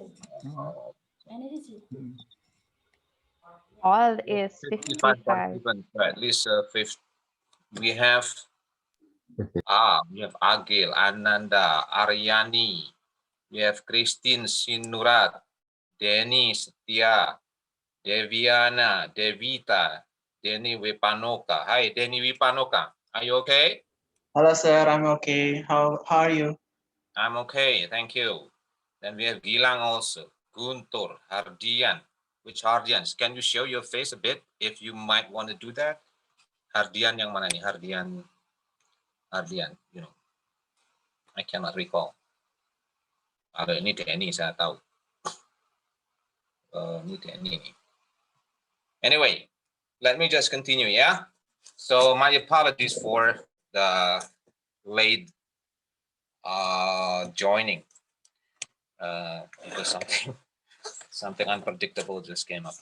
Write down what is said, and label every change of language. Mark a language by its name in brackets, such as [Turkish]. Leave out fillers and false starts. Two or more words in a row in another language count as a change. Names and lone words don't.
[English] All is 55. At least 50. We have Agil, Ananda, Aryani. We have Christine Sinurat, Denny Setia, Deviana, Devita, Denny Wipanoka. Hi, Denny Wipanoka. Are you okay? Hello, sir. I'm okay. How are you? I'm okay, thank you. Then we have Gilang also, Guntur, Hardian. Which Hardians? Can you show your face a bit if you might want to do that? [Indonesian] Hardian yang mana nih? Hardian, [English] you know. I cannot recall. [Indonesian] Kalau ini Denny saya tahu. Ini Denny. [English] Anyway, let me just continue, yeah? So my apologies for the late joining. Because something unpredictable just came up.